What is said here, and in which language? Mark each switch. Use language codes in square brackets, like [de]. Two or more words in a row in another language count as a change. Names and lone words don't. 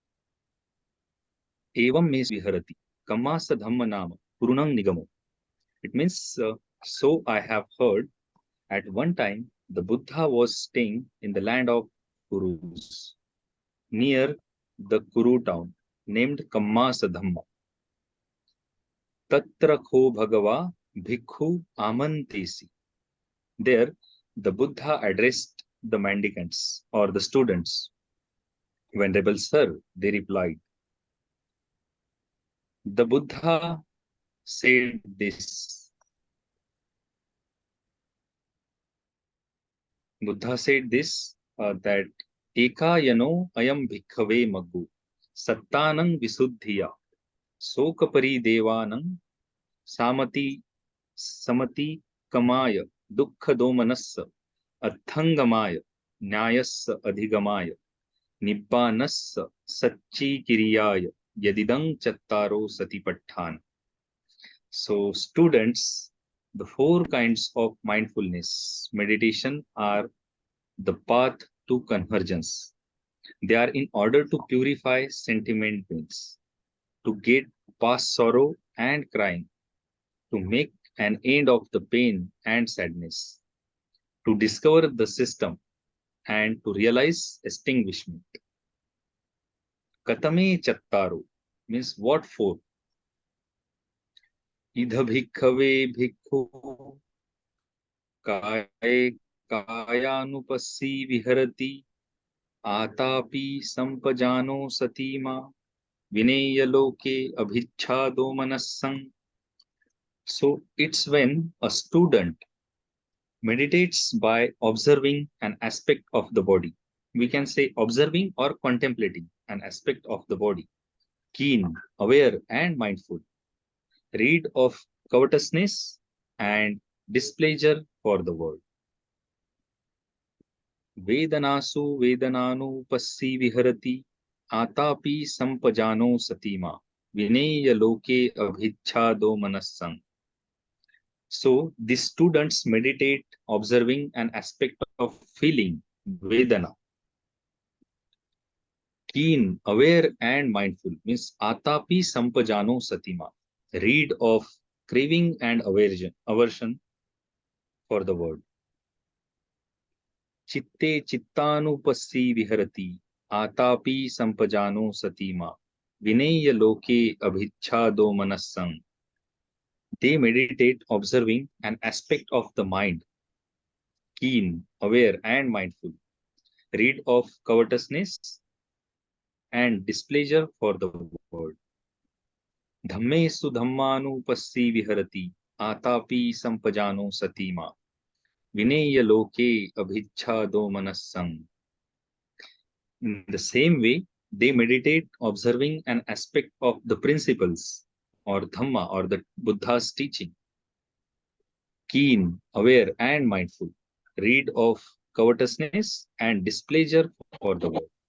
[pi] Evam mes viharati, kamasa dhamma nama, purunang nigamo. [en] It means, so I have heard, at one time the Buddha was staying in the land of Kurus, near the Kuru town, named Kammasa Dhamma. [pi] Tatra kho bhagava bhikkhu amantesi. [en] There, the Buddha addressed the mendicants or the students. Venerable Sir, they replied. The Buddha said this. Buddha said this that [pi] Ekayano ayam bhikkhave maggu sattanang visuddhiya sokapari devanang samati samati kamaya dukkha domanassa athangamaya nyayassa adhigamaya Nibbānassa sacchi kiriyaya yadidang chattaro satipatthana. [en] So students, the four kinds of mindfulness meditation are the path to convergence. They are in order to purify sentiment beings, to get past sorrow and crying, to make an end of the pain and sadness, to discover the system and to realize extinguishment. [pi] Katame chattaro [en] means what for? [pi] Idha bhikkhave bhikkhu kaye kayanupassi viharati atapi sampajano satima vineya loke abhichhado manassang. [en] So it's when a student meditates by observing an aspect of the body. We can say observing or contemplating an aspect of the body, keen, aware, and mindful, rid of covetousness and displeasure for the world. [pi] Vedanasu vedananu passi viharati atapi sampajano satima vineya loke abhichhado manassang. [en] So the students meditate observing an aspect of feeling, Vedana. Keen, aware and mindful means [pi] Atapi Sampajano Satima. [en] Read of craving and aversion for the word. [pi] Chitte Chittanupassi Viharati Atapi Sampajano Satima. Vineya Loke Abhichhado Manassang. [en] They meditate observing an aspect of the mind, keen, aware, and mindful, rid of covetousness and displeasure for the world. [pi] Dhammesu dhammanupassi viharati, atapi sampajano satima, vineya loke abhichhado manassam. [en] In the same way, they meditate observing an aspect of the principles or Dhamma or the Buddha's teaching, keen, aware, and mindful, rid of covetousness and displeasure for the world.